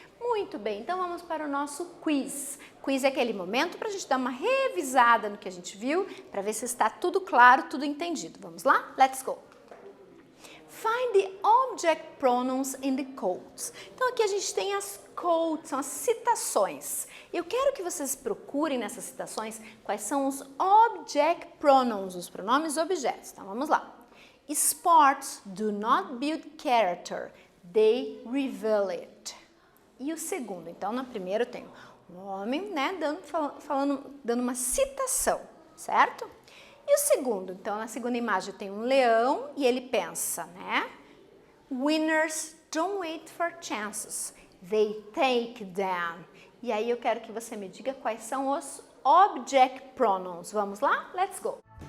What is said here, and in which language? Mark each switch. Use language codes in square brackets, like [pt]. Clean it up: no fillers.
[pt] Muito bem, então vamos para o nosso quiz. Quiz é aquele momento para a gente dar uma revisada no que a gente viu, para ver se está tudo claro, tudo entendido. Vamos lá? [en] Let's go! Find the object pronouns in the quotes. [pt] Então aqui a gente tem as quotes, são as citações. Eu quero que vocês procurem nessas citações quais são os object pronouns, os pronomes objetos. Então vamos lá. [en] Sports do not build character, they reveal it. [pt] E o segundo, então na primeira eu tenho um homem, né, dando uma citação, certo? E o segundo, então na segunda imagem eu tenho um leão e ele pensa, né? [en] Winners don't wait for chances, they take them. [pt] E aí eu quero que você me diga quais são os object pronouns. Vamos lá? [en] Let's go!